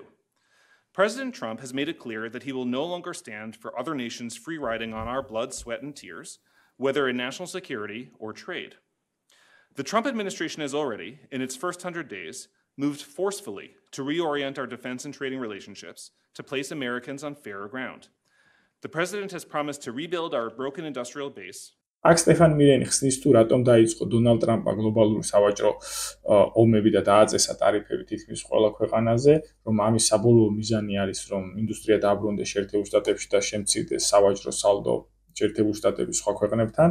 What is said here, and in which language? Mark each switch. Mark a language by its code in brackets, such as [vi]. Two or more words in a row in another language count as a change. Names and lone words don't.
[en] President Trump has made it clear that he will no longer stand for other nations free riding on our blood, sweat, and tears, whether in national security or trade. The Trump administration has already, in its first 100 days, moved forcefully to reorient our defense and trading relationships to place Americans on fairer ground. The president has promised to rebuild our broken industrial base. [ka] აქ სტეფან მირენი ხსნის თუ რატომ დაიწყო დონალდ ტრამპმა გლობალური სავაჭრო ომები და დააწესა ტარიფები თითქმის ყველა ქვეყანაზე, რომ ამის საბოლოო მიზანი არის, რომ ინდუსტრია დააბრუნდეს შეერთებულ შტატებში და შემცირდეს სავაჭრო სალდო შეერთებულ შტატების სხვა ქვეყნებთან.